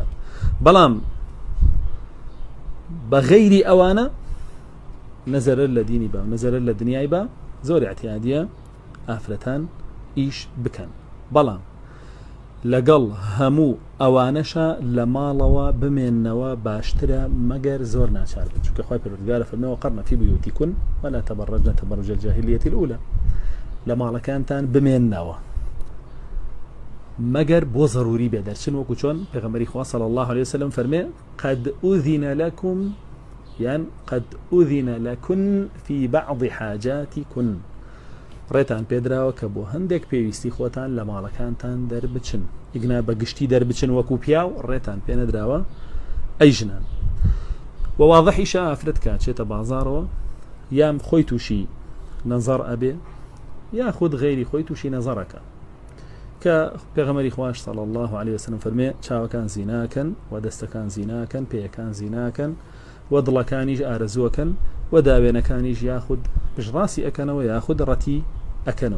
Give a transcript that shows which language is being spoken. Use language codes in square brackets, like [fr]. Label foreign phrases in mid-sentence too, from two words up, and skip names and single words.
[ckb] بەڵام بە غەیری ئەوانە نەزەرەر لە دینی بە نەزەرەر لە دنیای بە زۆر اعتیادیە ئافرەتان ئیش بکەن. بەڵام لەگەڵ هەموو ئەوانەشە لە ماڵەوە بمێننەوە باشترە مەگەر زۆر ناچار بێت چونکە خوای پەروەردگار فەرمێوە [ar] قەرنە فی بیوتیکن ولا تبرجن تبرج الجاهلیة الأولى [ckb] لە ماڵەکانتان بمێننەوە مەگەر بۆ ضروری بێ دەرچن وەکو چۆن پێغەمبەری خوا [ar] صلی الله عليه وسلم [ckb] فەرمێ [ar] قد أذن لكم يعني قد أذن لكن في بعض حاجاتكن [ckb] ڕێتان پێدراوە کە بۆ هەندێک پێویستی خۆتان لە ماڵەکانتان دەربچن ئیگنا بەگشتی دەربچن وەکو پیاو ڕێتان پێ نەدراوە ئەی ژنان. و واضحیشە ئافرەت کاتچێتە بازاڕەوە یام خۆی تووشی نەزەر ئەبێ یاخود غەیری خۆی تووشی نەزەرەکە کە پێغەمبەری خوای [ar] صلی الله عليه وسلم [ckb] فەرمێ چاوەکان زیناکەن و دەستەکان زیناکەن پێیەکان زیناکەن و دڵەکانیش ئارەزووەکەن و داوێنەکانیش یاخود پشڕاستی ئەکەنەوە یاخود ڕەتی ئەکەنەوە.